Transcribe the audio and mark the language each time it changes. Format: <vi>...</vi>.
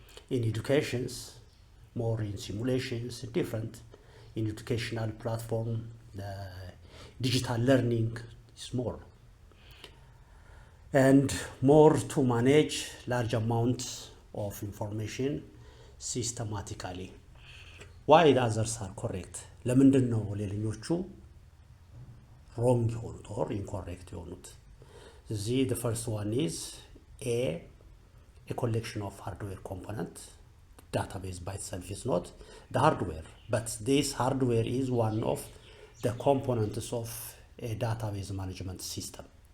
<en>In educations, more in simulations, different in educational platform, digital learning is more. And more to manage large amounts of information systematically. Why the others are correct?</en> <am>ለምንድን ነው ሌሎቹ wrong የሆኑት</am> <en>or incorrect</en> <am>የሆኑት?</am> <en>The first one is a collection of hardware components. Database by itself is not the hardware, but this hardware is one of the components of a database management system.</en>